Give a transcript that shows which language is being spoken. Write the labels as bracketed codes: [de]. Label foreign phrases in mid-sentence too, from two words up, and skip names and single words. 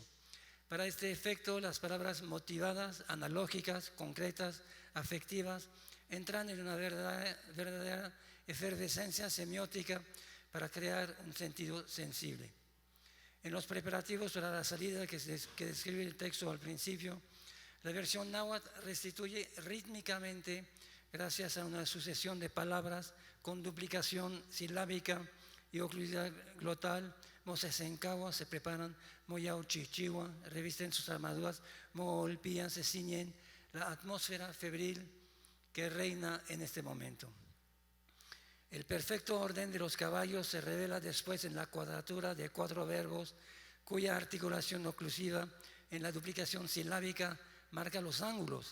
[es] Para este efecto, las palabras motivadas, analógicas, concretas, afectivas, entran en una verdadera efervescencia semiótica para crear un sentido sensible. En los preparativos para la salida que describe el texto al principio, la versión náhuatl restituye rítmicamente, gracias a una sucesión de palabras con duplicación silábica y oclusidad glotal, mosesencawa, se preparan, [nah] moyau chichiwa, [es] revisten sus armaduras, moolpían, se ciñen, la atmósfera febril que reina en este momento. El perfecto orden de los caballos se revela después en la cuadratura de 4 verbos, cuya articulación oclusiva en la duplicación silábica marca los ángulos.